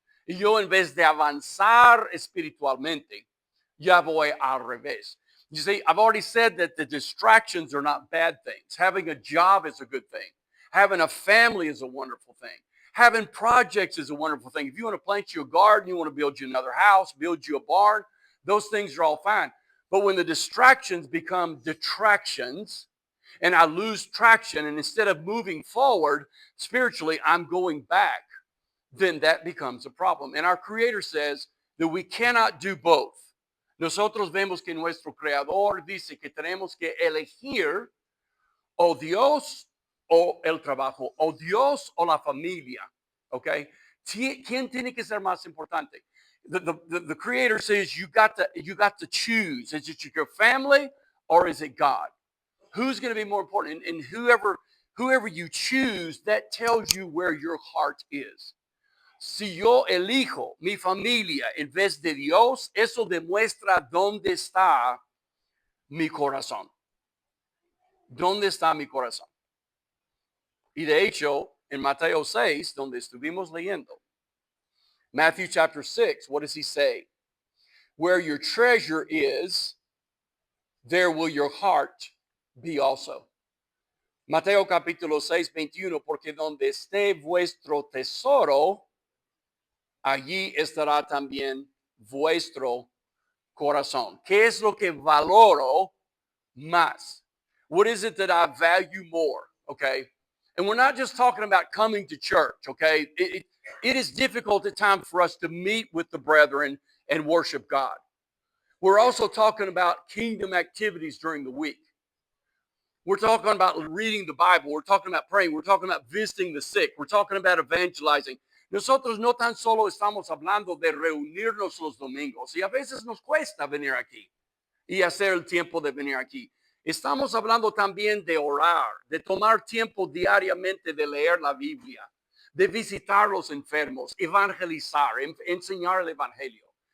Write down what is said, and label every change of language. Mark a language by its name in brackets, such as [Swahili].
[Spanish] Y yo en vez de avanzar espiritualmente, ya voy al revés. [English] You see, I've already said that the distractions are not bad things. Having a job is a good thing. Having a family is a wonderful thing. Having projects is a wonderful thing. If you want to plant you a garden, you want to build you another house, build you a barn, those things are all fine. But when the distractions become detractions, and I lose traction, and instead of moving forward spiritually, I'm going back, then that becomes a problem. And our Creator says that we cannot do both. [Spanish] Nosotros vemos que nuestro Creador dice que tenemos que elegir o Dios o el trabajo, o Dios o la familia. Okay? ¿Quién tiene que ser más importante? [English] The Creator says you got to choose. Is it your family or is it God? Who's going to be more important? And whoever you choose, that tells you where your heart is. [Spanish] Si yo elijo mi familia en vez de Dios, eso demuestra dónde está mi corazón. ¿Dónde está mi corazón? Y de hecho, en Mateo 6, donde estuvimos leyendo, [English] Matthew chapter 6, what does he say? Where your treasure is, there will your heart be also. [Spanish] Mateo capítulo 6, 21, porque donde esté vuestro tesoro, allí estará también vuestro corazón. ¿Qué es lo que valoro más? [English] What is it that I value more? Okay. And we're not just talking about coming to church. Okay. It is difficult at times for us to meet with the brethren and worship God. We're also talking about kingdom activities during the week. We're talking about reading the Bible. We're talking about praying. We're talking about visiting the sick. We're talking about evangelizing. [Spanish] Nosotros no tan solo estamos hablando de reunirnos los domingos, y a veces nos cuesta venir aquí y hacer el tiempo de venir aquí. Estamos hablando también de orar, de tomar tiempo diariamente de leer la Biblia, de visitar los enfermos, evangelizar, enseñar el evangelio.